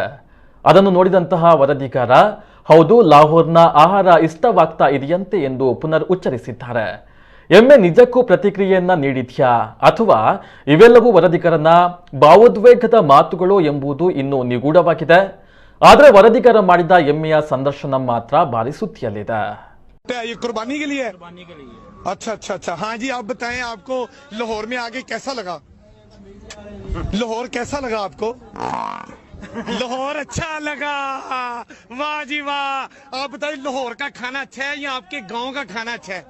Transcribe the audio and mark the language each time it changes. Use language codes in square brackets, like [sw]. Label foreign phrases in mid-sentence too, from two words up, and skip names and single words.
[kn] ಅದನ್ನು ನೋಡಿದಂತಹ ವರದಿಗಾರ, ಹೌದು, ಲಾಹೋರ್ನ ಆಹಾರ ಇಷ್ಟವಾಗ್ತಾ ಇದೆಯಂತೆ ಎಂದು ಪುನರ್ ಉಚ್ಚರಿಸಿದ್ದಾರೆ. ಎಮ್ಮೆ ನಿಜಕ್ಕೂ ಪ್ರತಿಕ್ರಿಯೆಯನ್ನ ನೀಡಿದ್ಯಾ ಅಥವಾ ಇವೆಲ್ಲವೂ ವರದಿಗಾರನ ಭಾವೋದ್ವೇಗದ ಮಾತುಗಳು ಎಂಬುದು ಇನ್ನೂ ನಿಗೂಢವಾಗಿದೆ. ಆದರೆ ವರದಿಗಾರ ಮಾಡಿದ ಎಮ್ಮೆಯ ಸಂದರ್ಶನ ಮಾತ್ರ ಭಾರಿ ಸುದ್ದಿಯಲ್ಲಿದೆ. [hi] ये कुर्बानी के लिए अच्छा अच्छा अच्छा हाँ जी, आप बताएं, आपको लाहौर में आके कैसा लगा? लाहौर कैसा लगा आपको? लाहौर अच्छा लगा, वाह जी वाह। आप बताइए, लाहौर का खाना अच्छा है या आपके गांव का खाना अच्छा है?